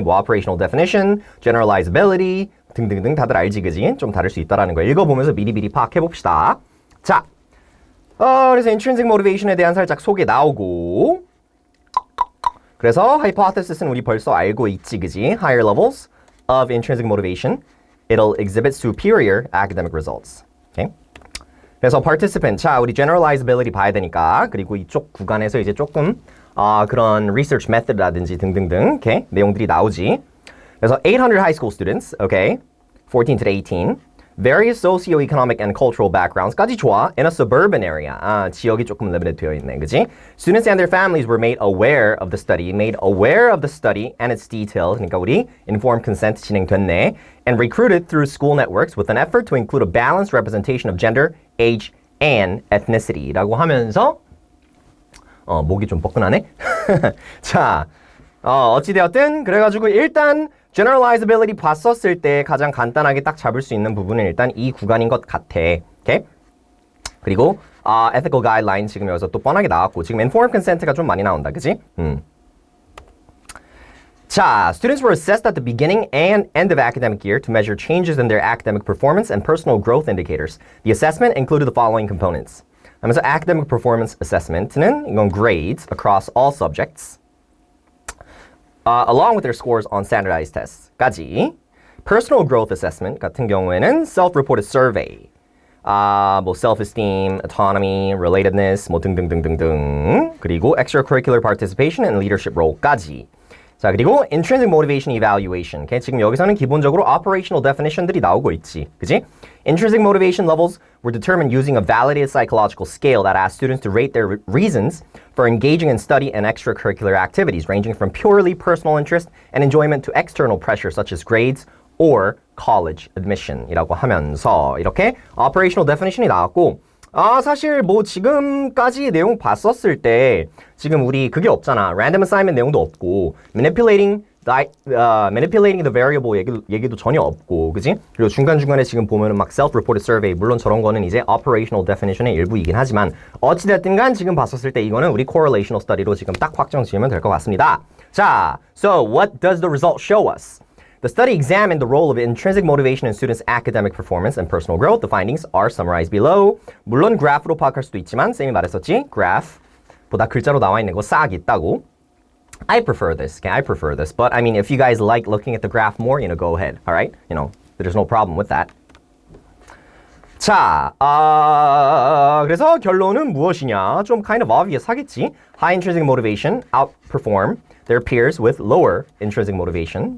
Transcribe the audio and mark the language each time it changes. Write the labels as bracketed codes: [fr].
[ko] 뭐 operational definition, generalizability 등등등 다들 알지, 그지? 좀 다를 수 있다라는 거 읽어보면서 미리 파악해 봅시다. 자, 그래서 intrinsic motivation에 대한 살짝 소개 나오고. 그래서 hypothesis는 우리 벌써 알고 있지, 그지? [en] Higher levels of intrinsic motivation. It'll exhibit superior academic results. Okay? [ko] 그래서 participant, 자, 우리 generalizability 봐야 되니까 그리고 이쪽 구간에서 이제 조금 그런 research method라든지 등등등 okay? 내용들이 나오지. 그래서 [en] 800 high school students, okay? 14 to 18, various socioeconomic and cultural backgrounds까지 좋아. In a suburban area, [ko] 지역이 조금 limited 되어 있네, 그지? [en] Students and their families were made aware of the study and its details. [ko] 그러니까 우리 informed consent 진행됐네. [en] And recruited through school networks with an effort to include a balanced representation of gender, age, and ethnicity. [ko] 라고 하면서 목이 좀 뻐근하네. 자, 어찌되었든 그래가지고 일단 generalizability 봤었을 때 가장 간단하게 딱 잡을 수 있는 부분은 일단 이 구간인 것 같아. 오케이? 그리고 ethical guideline 지금 여기서 또 뻔하게 나왔고 지금 informed consent가 좀 많이 나온다. 그치? [en] 자, students were assessed at the beginning and end of academic year to measure changes in their academic performance and personal growth indicators. The assessment included the following components. 하면서 academic performance assessment는 이건 grades across all subjects. Along with their scores on standardized tests.까지. Personal growth assessment [ko] 같은 경우에는 [en] self-reported survey. [ko] 뭐 self-esteem, autonomy, relatedness, 뭐 등등등등등. [en] 그리고 extracurricular participation and leadership role까지. 자, 그리고 intrinsic motivation evaluation. Okay? [ko] 지금 여기서는 기본적으로 operational definition들이 나오고 있지. 그지? [en] Intrinsic motivation levels were determined using a validated psychological scale that asked students to rate their reasons for engaging in study and extracurricular activities, ranging from purely personal interest and enjoyment to external pressure such as grades or college admission [ko] 이라고 하면서 이렇게 operational definition이 나왔고 사실 뭐 지금까지 내용 봤었을 때 지금 우리 그게 없잖아. random assignment 내용도 없고 manipulating the variable 얘기도 전혀 없고 그지? 그리고 중간중간에 지금 보면은 막 self-reported survey 물론 저런 거는 이제 operational definition의 일부이긴 하지만 어찌됐든 간 지금 봤었을 때 이거는 우리 correlational study로 지금 딱 확정 지으면 될 것 같습니다. 자, [en] so what does the result show us? The study examined the role of intrinsic motivation in students' academic performance and personal growth. The findings are summarized below. [ko] 물론 그래프로 파악할 수도 있지만 쌤이 말했었지. 그래프보다 글자로 나와 있는 거 싹 있다고. [en] I prefer this. Okay, I prefer this. But I mean, if you guys like looking at the graph more, go ahead. All right? There's no problem with that. [ko] 자, 그래서 결론은 무엇이냐? [en] 좀 kind of obvious 하겠지. High intrinsic motivation outperform their peers with lower intrinsic motivation.